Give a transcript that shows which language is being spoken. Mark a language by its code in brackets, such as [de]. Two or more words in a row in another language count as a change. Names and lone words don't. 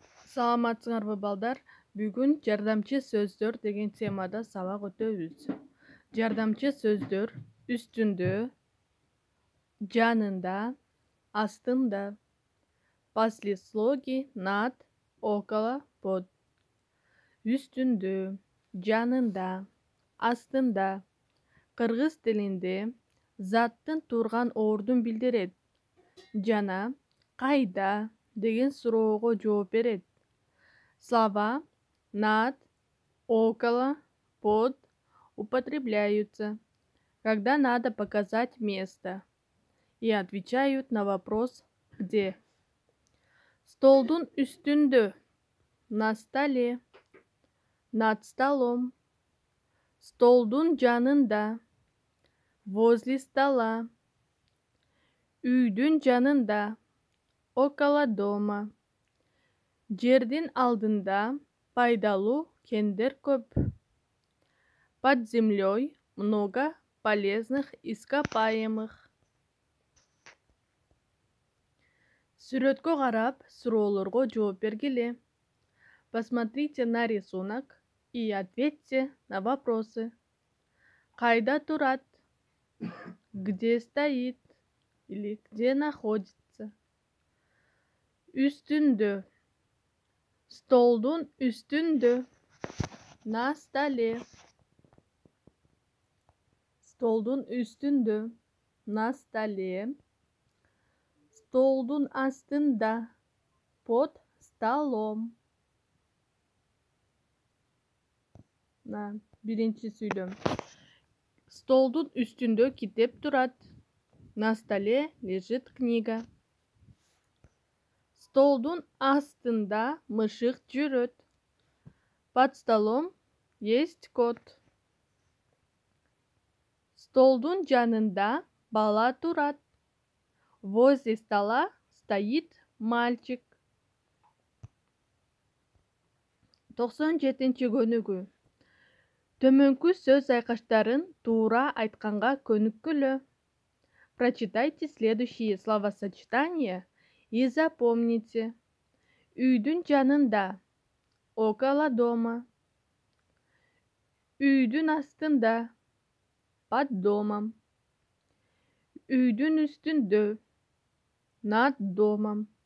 [ky] Саламатсыңарбы балдар? Бүгүн жардамчы сөздөр деген темада сабак өтөбүз. Жардамчы сөздөр үстүндө, жанында, астында. [ru] Послеслоги над, около, под. [ky] Үстүндө, жанында, астында. Кыргыз тилинде заттын турган ордун билдирет жана кайда деген суроого жооп берет. [ru] Слова над, около, под употребляются, когда надо показать место, и отвечают на вопрос «где?». [ky] Столдун үстүндө, [ru] на столе, над столом. [ky] Столдун жанында, [ru] возле стола. [ky] Үйдүн жанында, [ru] около дома. [ky] Жердин алдында пайдалуу кендер көп. [ru] Под землей много полезных ископаемых. [ky] Сүрөткө карап, суроолорго жооп бергиле. [ru] Посмотрите на рисунок и ответьте на вопросы. [ky] Кайда турат? [ru] Где стоит? Или где находится? [ky] Үстүндө. Столдун үстүндө, [ru] на столе. [ky] Столдун үстүндө, [ru] на столе. [ky] Столдун астында, [ru] под столом. [ky] Биринчи сүйлөм. Столдун үстүндө китеп турат. [ru] На столе лежит книга. [ky] Столдун астында мышык жүрөт. [ru] Под столом есть кот. [ky] Столдун жанында бала турат. [ru] Возле стола стоит мальчик. [ky] 97-нчи көнүгүү. Төмөнкү сөз айкаштарын туура айтканга көнүккүлө. [ru] Прочитайте следующие словосочетания и запомните. [ky] Үйдүн жанында, [ru] около дома. [ky] Үйдүн астында, [ru] под домом. [ky] Үйдүн үстүндө, [ru] над домом.